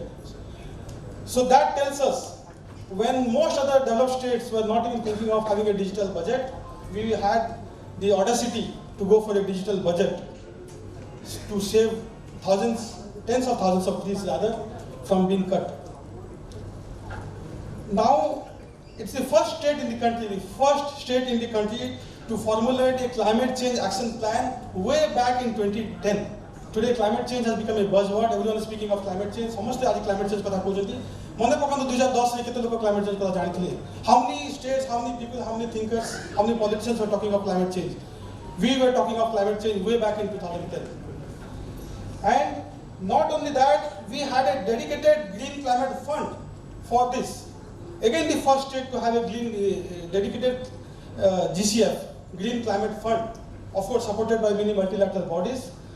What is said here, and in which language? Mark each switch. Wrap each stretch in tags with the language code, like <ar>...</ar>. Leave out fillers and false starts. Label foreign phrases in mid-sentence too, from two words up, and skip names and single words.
<en>So that tells us, when most other developed states were not even thinking of having a digital budget, we had the audacity to go for a digital budget to save tens of thousands of trees rather, from being cut. Now, it's the first state in the country to formulate a climate change action plan way back in 2010. Today, climate change has become a buzzword. Everyone is speaking of climate change.</en> <or>ସମସ୍ତେ ଆଜି</or> <en>climate change</en> <or>କଥା କହୁଛନ୍ତି. ମନେ ପକାନ୍ତୁ 2010 ରେ କେତେ ଲୋକ</or> <en>climate change</en> <or>କଥା ଜାଣିଥିଲେ?</or> <en>How many states, how many people, how many thinkers, how many politicians were talking of climate change? We were talking of climate change way back in 2010. And not only that, we had a dedicated green climate fund for this. Again, the first state to have a dedicated GCF, Green Climate Fund, of course supported by many multilateral bodies.</en>